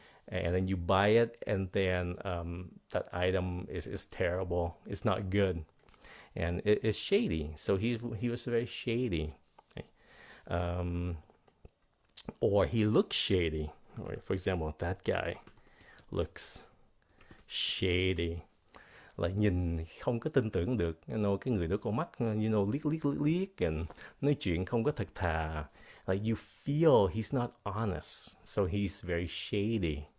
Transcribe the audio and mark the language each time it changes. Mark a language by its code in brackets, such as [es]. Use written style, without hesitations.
[en] And then you buy it, and then that item is terrible. It's not good, and it's shady. So he was very shady, or he looks shady. Right? For example, that guy looks shady. [vi] Là nhìn không có tin tưởng được. Cái người đó con mắt, liếc, and nói chuyện không có thật thà. [en] Like you feel he's not honest, so he's very shady.